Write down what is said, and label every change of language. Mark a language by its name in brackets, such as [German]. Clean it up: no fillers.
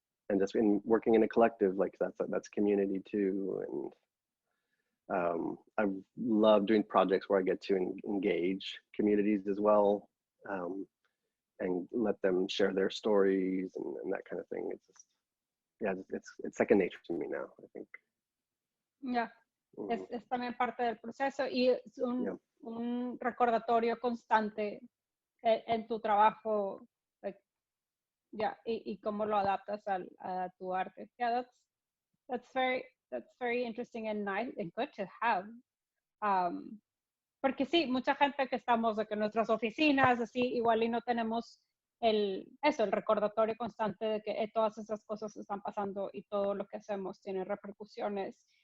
[English] And just in working in a collective, like that's community too. And I love doing projects where I get to engage communities as well, and let them share their stories and that kind of thing. It's just, yeah, it's second nature to me now, I think. Yeah. [Spanish] Es también parte del proceso y es un recordatorio constante en tu trabajo, like, y cómo lo adaptas a tu arte. [English] Yeah, that's very interesting and nice and good to have. [Spanish] Porque sí, mucha gente que estamos de que en nuestras oficinas, así, igual y no tenemos el recordatorio constante de que todas esas cosas están pasando y todo lo que hacemos tiene repercusiones.